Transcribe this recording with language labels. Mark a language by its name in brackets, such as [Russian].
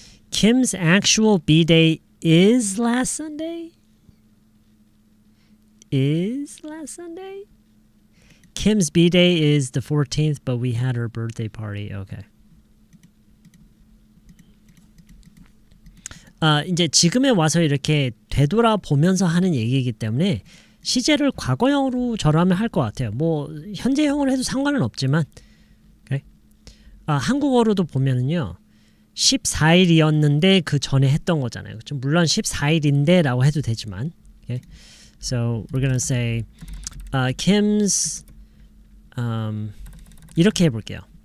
[English] Kim's actual B-Day is last Sunday? Is last Sunday? Kim's B-Day is the 14th, but we had her birthday party. Okay. [Korean] 이제 지금에 와서 이렇게 되돌아보면서 하는 얘기이기 때문에 시제를 과거형으로 절하면 할 것 같아요. 뭐 현재형으로 해도 상관은 없지만 okay? 한국어로도 보면은요 14일이었는데 그 전에 했던 거잖아요. 그렇죠? 물론 14일인데 라고 해도 되지만 okay? [English] So we're gonna say Kim's [Korean] 이렇게 해볼게요.